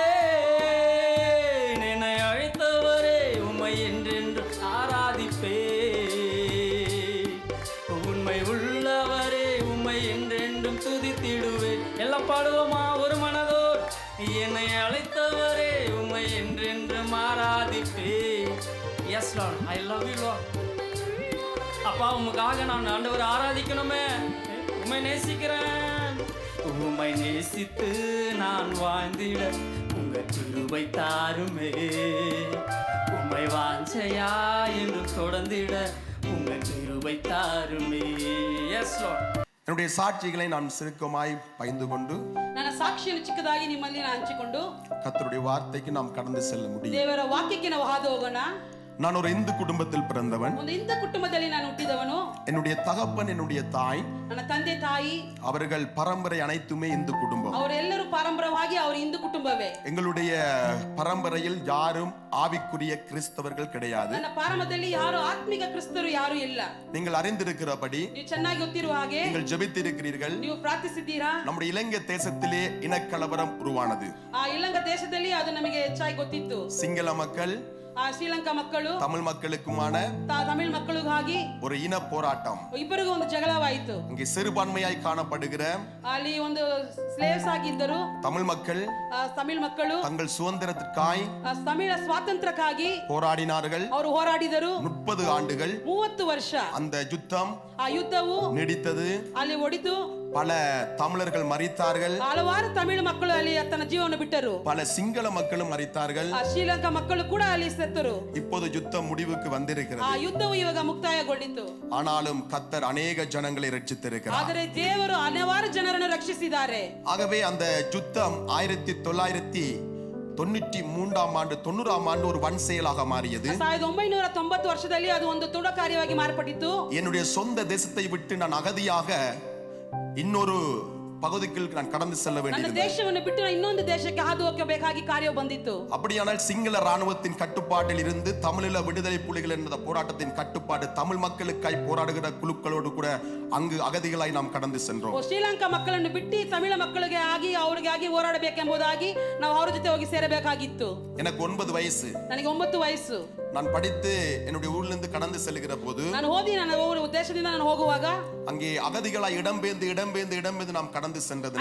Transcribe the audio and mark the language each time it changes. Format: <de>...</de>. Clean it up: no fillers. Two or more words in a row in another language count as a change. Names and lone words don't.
<ta>என்னை அழைத்தவரே உம்மை என்றென்று ஆராதிப்பே. உண்மை உள்ளவரே உம்மை என்றென்றும் துதித்திடுவே. எல்லாம் பாடுவோமா ஒரு மனதோர்? என்னை அழைத்தவரே உம்மை என்றென்றும் ஆராதிப்பே.</ta> <en>Yes Lord, I love you Lord.</en> <ta>அப்பா, உமக்காக நான் ஆண்டவரை ஆராதிக்கணுமே. உம்மை நேசிக்கிறேன். உம்மை நேசித்து நான் வாழ்ந்திட உங்க கிருபை தாருமே. உம்மை வாஞ்சையா என்று தொடர்ந்திட உங்க கிருபை தாருமே.</ta> <en>Yes Lord.</en> <ta>என்னுடைய சாட்சிகளை நான் சுருக்கமாய் பகிர்ந்து கொண்டு</ta> <kn>ನನ್ನ ಸಾಕ್ಷಿಯನ್ನು ಚಿಕ್ಕದಾಗಿ ನಿಮ್ಮಲ್ಲಿ ನಾನು ಹಂಚಿಕೊಂಡು</kn> <ta>கர்த்தருடைய வார்த்தைக்கு நாம் கடந்து செல்ல முடியும்.</ta> <kn>ದೇವರ ವಾಕ್ಯಕ್ಕೆ ನಾವು ಹಾದು ಹೋಗೋಣ.</kn> <ta>நான் ஒரு இந்து குடும்பத்தில் பிறந்தவன்.</ta> <kn>ಒಂದು ಇಂಥ ಕುಟುಂಬದಲ್ಲಿ ನಾನು ಹುಟ್ಟಿದವನು.</kn> <ta>என்னுடைய தகப்பன், என்னுடைய தாய்,</ta> <kn>ನನ್ನ ತಂದೆ ತಾಯಿ</kn> <ta>அவர்கள் பரம்பரை அனைத்துமே இந்து குடும்பம்.</ta> <kn>ಅವರೆಲ್ಲರೂ ಪಾರಂಪರವಾಗಿ ಅವರು ಹಿಂದೂ ಕುಟುಂಬವೇ.</kn> <ta>எங்களுடைய பரம்பரையில் யாரும் ஆவிக்குரிய கிறிஸ்தவர்கள் கிடையாது.</ta> <kn>ನನ್ನ ಪಾರಂಪರದಲ್ಲಿ ಯಾರು ಆತ್ಮಿಕ ಕ್ರಿಸ್ತರು ಯಾರು ಇಲ್ಲ.</kn> <ta>நீங்கள் அறிந்திருக்கிறபடி,</ta> <kn>ನೀವು ಚೆನ್ನಾಗಿ ಗೊತ್ತಿರುವ ಹಾಗೆ,</kn> <ta>நீங்கள் ஜெபித்திருக்கிறீர்கள்.</ta> <kn>ನೀವು ಪ್ರಾರ್ಥಿಸಿದ್ದೀರಾ.</kn> <ta>நம்முடைய இலங்கை தேசத்திலே இனக்கலவரம் உருவானது.</ta> <kn>ಆ ಇಲಂಕ ದೇಶದಲ್ಲಿ ಅದು ನಮಗೆ ಹೆಚ್ಚಾಗಿ ಗೊತ್ತಿತ್ತು.</kn> <ta>சிங்கள மக்கள்,</ta> <kn>ಶ್ರೀಲಂಕಾ ಮಕ್ಕಳು,</kn> <ta>தமிழ் மக்களுக்குமான</ta> <kn>ತಮಿಳ್ ಮಕ್ಕಳಿಗಾಗಿ</kn> <ta>ஒரு இன போராட்டம்.</ta> <kn>ಇಬ್ಬರಿಗೂ ಒಂದು ಜಗಳವಾಯಿತು.</kn> <ta>இங்கே சிறுபான்மையாய் காணப்படுகிற</ta> <kn>ಅಲ್ಲಿ ಒಂದು ಸ್ಲೇವ್ಸ್ ಆಗಿದ್ದರು</kn> <ta>தமிழ் மக்கள்</ta> <kn>ತಮಿಳ್ ಮಕ್ಕಳು</kn> <ta>தங்கள் சுதந்திரத்திற்காய்</ta> <kn>ತಮಿಳ ಸ್ವಾತಂತ್ರ್ಯಕ್ಕಾಗಿ</kn> <ta>போராடினார்கள்.</ta> <kn>ಅವರು ಹೋರಾಡಿದರು.</kn> <ta>30 ஆண்டுகள்</ta> <kn>30 ವರ್ಷ</kn> <ta>அந்த யுத்தம்</ta> <kn>ಆ ಯುದ್ಧವು</kn> <ta>நீடித்தது.</ta> <kn>ಅಲ್ಲಿ ಒಡಿತು.</kn> <ta>பல தமிழர்கள் மரித்தார்கள்.</ta> <kn>ಹಲವಾರು ತಮಿಳು ಮಕ್ಕಳು ಅಲ್ಲಿ ತನ್ನ ಜೀವವನ್ನು ಬಿಟ್ಟರು.</kn> <ta>பல சிங்கள மக்களும் மரித்தார்கள்.</ta> <kn>ಆ ಶ್ರೀಲಂಕಾ ಮಕ್ಕಳು ಕೂಡ ಅಲ್ಲಿ ಸತ್ತರು.</kn> <ta>இப்போது யுத்தம் முடிவுக்கு வந்திருக்கிறது.</ta> <kn>ಆ ಯುದ್ಧವು ಇವಾಗ ಮುಕ್ತಾಯಗೊಂಡಿತು.</kn> <ta>ஆனாலும் கர்த்தர் அநேக ஜனங்களை ரட்சித்திருக்கிறார்.</ta> <kn>ಆದರೆ ದೇವರು ಹಲವಾರು ಜನರನ್ನು ರಕ್ಷಿಸಿದ್ದಾರೆ.</kn> <ta>ஆகவே அந்த யுத்தம் 1993ஆம் ஆண்டு 90ஆம் ஆண்டு ஒரு வன் செயலாக மாறியது.</ta> <kn>1990 ವರ್ಷದಲ್ಲಿ ಅದು ಒಂದು ತುಡ ಕಾರ್ಯವಾಗಿ ಮಾರ್ಪಟ್ಟಿತು.</kn> <ta>என்னுடைய சொந்த தேசத்தை விட்டு நான் அகதியாக இன்னொரு பகுதிக்கு நான் கடந்து செல்ல</ta> <kn>ನನ್ನ</kn> <ta>வேண்டியது.</ta> <kn>ದೇಶವನ್ನು ಬಿಟ್ಟು ಇನ್ನೊಂದು ದೇಶಕ್ಕೆ ಹಾದು ಹೋಗಬೇಕಾಗಿ ಕಾರ್ಯ ಬಂದಿತ್ತು.</kn> <ta>அப்படியானால் சிங்கள ராணுவத்தின் கட்டுப்பாட்டில் இருந்து தமிழீழ விடுதலை புலிகள் என்ற போராட்டத்தின் கட்டுப்பாடு தமிழ் மக்களுக்காய் போராடுகிற குழுக்களோடு கூட அங்கு அகதிகளாய் நாம் கடந்து சென்றோம்.</ta> <kn>ಶ್ರೀಲಂಕಾ ಮಕ್ಕಳನ್ನು ಬಿಟ್ಟು ತಮಿಳ ಮಕ್ಕಳಿಗೆ ಆಗಿ ಅವರಿಗಾಗಿ ಹೋರಾಡಬೇಕೆಂಬುದಾಗಿ ನಾವು ಅವರ ಜೊತೆ ಹೋಗಿ ಸೇರಬೇಕಾಗಿತ್ತು.</kn> <ta>எனக்கு 9 வயசு.</ta> <kn>ನನಗೆ 9 ವಯಸ್ಸು.</kn> <ta>நான் படித்து என்னுடைய ஊரிலிருந்து கடந்து செல்லுகிற போது,</ta> <kn>ನಾನು ಓದಿ ನನ್ನ ದೇಶದಿಂದ ನಾನು ಹೋಗುವಾಗ</kn> <ta>அங்கே அகதிகளாய் இடம்பெயர்ந்து நாம் கடந்து சென்றதுனால்</ta>